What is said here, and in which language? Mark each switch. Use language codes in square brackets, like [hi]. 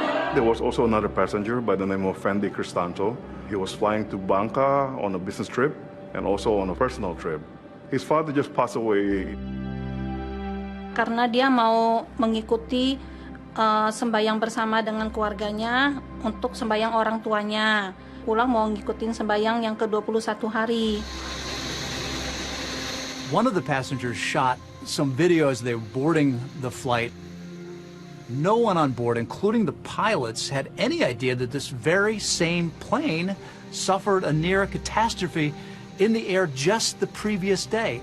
[en] There was also another passenger by the name of Fendi Cristanto. He was flying to Bangka on a business trip and also on a personal trip. His father just passed away. [id] Karena dia mau mengikuti sembayang bersama dengan keluarganya untuk sembayang orang tuanya. Pulang mau ngikutin sembayang yang ke-21 hari. [en] One of the passengers shot some video as they were boarding the flight. No one on board, including the pilots, had any idea that this very same plane suffered a near catastrophe in the air just the previous day.